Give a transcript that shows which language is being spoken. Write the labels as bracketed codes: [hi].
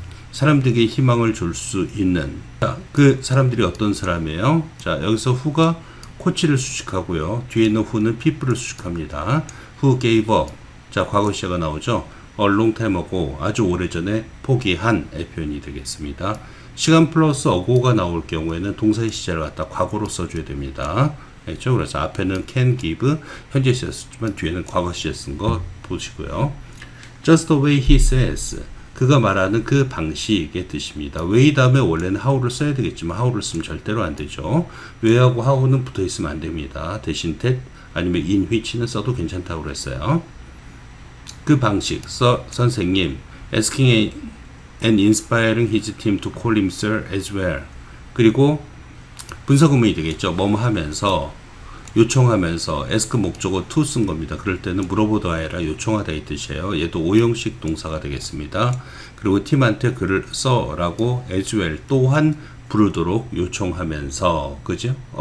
[ko] 사람들에게 희망을 줄 수 있는. 자, 그 사람들이 어떤 사람이에요? 자, 여기서 who가 코치를 수식하고요. 뒤에 있는 who는 people을 수식합니다. [en] who gave up. [ko] 자, 과거 시제가 나오죠. [en] a long time ago, [ko] 아주 오래전에 포기한 표현이 되겠습니다. 시간 플러스 ago가 나올 경우에는 동사의 시제를 갖다 과거로 써줘야 됩니다. 알겠죠? 그래서 앞에는 can give, 현재 시제 썼지만 뒤에는 과거 시제 쓴 거 보시고요. [en] Just the way he says, [ko] 그가 말하는 그 방식의 뜻입니다. way 다음에 원래는 how를 써야 되겠지만 how를 쓰면 절대로 안 되죠. way하고 how는 붙어 있으면 안 됩니다. 대신 that 아니면 in which는 써도 괜찮다고 그랬어요. 그 방식, 선생님, [en] asking and inspiring his team to call him sir as well. [ko] 그리고 분사구문이 되겠죠. 뭐뭐 하면서, 요청하면서, ask 목적어 to 쓴 겁니다. 그럴 때는 물어보다 아니라 요청하다 이 뜻이에요. 얘도 오형식 동사가 되겠습니다. 그리고 팀한테 글을 써라고 [en] as well [ko] 또한 부르도록 요청하면서, 그죠?